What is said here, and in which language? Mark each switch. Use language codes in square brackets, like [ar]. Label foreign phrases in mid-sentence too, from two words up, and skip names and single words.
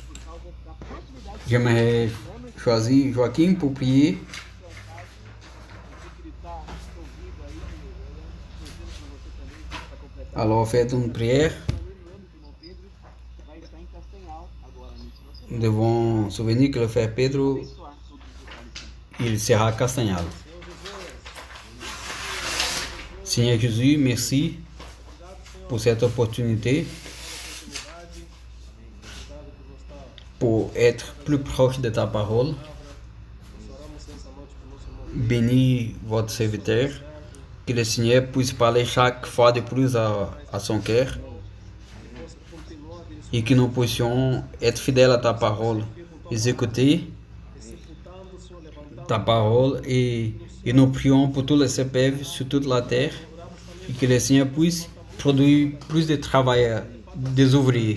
[pt] causa da proximidade [fr] J'aimerais choisir Joaquim pour prier [pt] do seu caso. Eu sei que ele está ouvindo aí, torcendo por você também para completar. [fr] alors faites une prière. [pt] O irmão Pedro vai estar em Castanhal agora, nesse [fr] Nous devons souvenir que le frère Pedro, [pt] abençoar todos os detalhes. [fr] il sera castagnal. Seigneur Jésus, merci pour cette opportunité pour être plus proche de ta parole. Bénis votre serviteur, que le Seigneur puisse parler chaque fois de plus à son cœur et que nous puissions être fidèles à ta parole, exécuter ta parole et nous prions pour tous les CPF sur toute la terre et que le Seigneur puisse produire plus de travailleurs, des ouvriers.